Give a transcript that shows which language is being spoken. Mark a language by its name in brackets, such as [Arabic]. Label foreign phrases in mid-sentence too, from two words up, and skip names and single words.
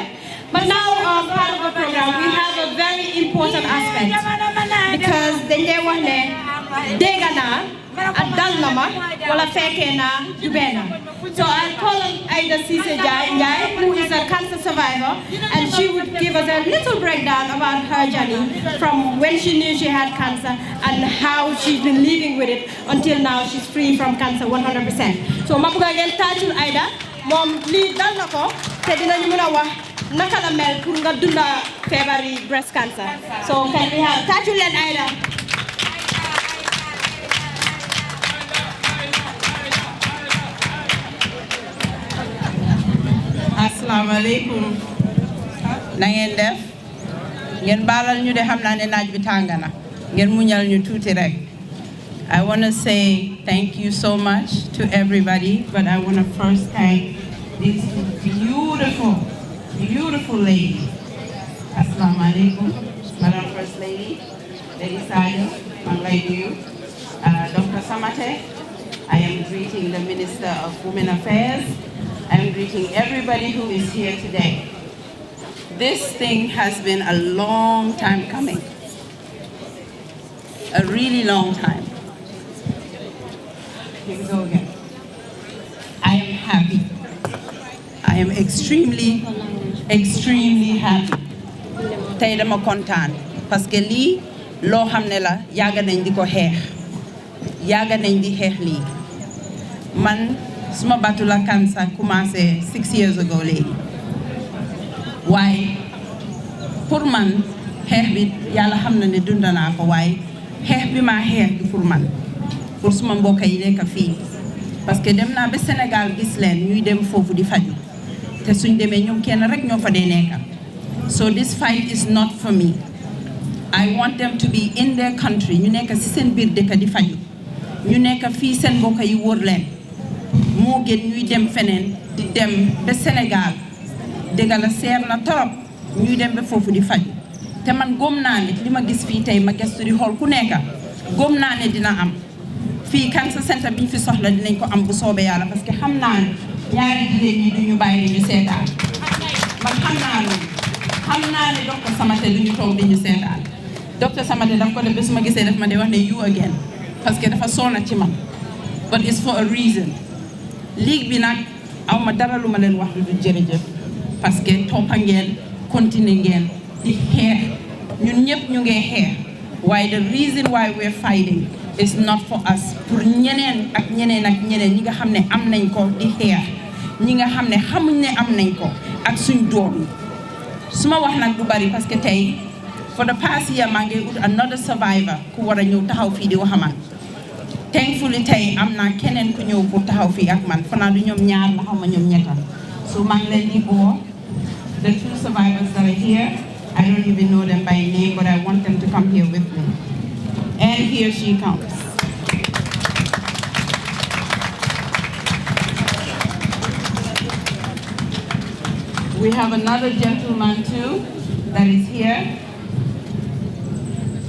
[English] But now, part of the program, we have a very important aspect, because they want to so I'll call Aida Cisse Jai, who is a cancer survivor, and she would give us a little breakdown about her journey from when she knew she had cancer and how she's been living with it until now she's free from cancer 100%. [Wolof] So mabuga ngeen tàccul Aida moom lii dal na ko te dinañu mën a wax naka la mel pour nga dunda feebari [English] breast cancer. So can we have [Wolof] tàccul leen [English] Aida. Assalamu alaikum. [Wolof] Na ngeen def ngeen baalal ñu de xam naa ne naaj bi tàng na ngeen muñal ñu tuuti rek. [English] I want to say thank you so much to everybody, but I want to first thank this beautiful lady. [Arabic] Assalamu alaikum, [English] Madam First Lady, Lady Sadio, Dr. Samate. I am greeting the Minister of Women Affairs. I am greeting everybody who is here today. This thing has been a long time coming. A really long time. Here we go again. I am happy. I am extremely happy. [Wolof] Tey dama kontaan [French] parce que [Wolof] lii loo xam ne la yàgg nañ di ko xeex. Yàgg nañ di xeex lii. Man suma batula cancer commencé [English] 6 years ago [Wolof] léegi. Waaye pour man xeex bi yàlla xam na ne dund naa ko waaye xeex bi maa xeex bi pour man pour suma mbokk yi nekk fii [French] parce que [Wolof] dem naa ba Sénégal gis leen ñuy dem foofu di faju te suñ demee ñoom kenn rek ñoo fa dee nekk. [English] So this fight is not for me. I want them to be in their country [Wolof] ñu nekk ci seen biir dëkk di faju ñu nekk fii seen mbokk yi wóor leen moo gën ñuy dem feneen di dem ba Sénégal dëgg la seer na torop ñuy dem ba foofu di faju te man góom naa ne li ma gis fii tey ma gëstu di xool ku nekk góom naa ne dina am fii cancer center bi ñu fi soxla dinañ ko am bu soobee yàlla [French] parce que [Wolof] xam naa ne ñaari jigéen ñi duñu bàyyi ñu seetaan man xam naa loolu xam naa ne docteur Samate duñu toog di ñu seetaan docteur Samate daf ko def ba su ma gisee daf ma di wax ne you again parce que dafa soona ci man [English] but it's for a reason [Wolof] ligue bi nag aw ma dara lu ma leen wax lu du jërëjëf [French] parce que [Wolof] toppa ngeen continuer ngeen di xeex ñun ñëpp ñu ngi xeex waaye [English] the reason why we're fighting is not for us [Wolof] pour ñeneen ak ñeneen ñi nga xam ne am nañ ko di xeex ñi nga xam ne xamuñ ne am nañ ko ak suñ doom yi su ma wax nag du bari [French] parce que [Wolof] tey [English] for the past year [Wolof] maa ngi ut [English] another survivor [Wolof] ku war a ñëw taxaw fii di waxamaan thankfully tey am naa keneen ku ñëw pour taxaw fii ak man fanaa du ñoom ñaar la xaw ma ñoom ñetta so maa ngi leen di boo [English] the two survivors that are here I don't even know them by name but I want them to come here with me and here she comes. We have another gentleman too that is here.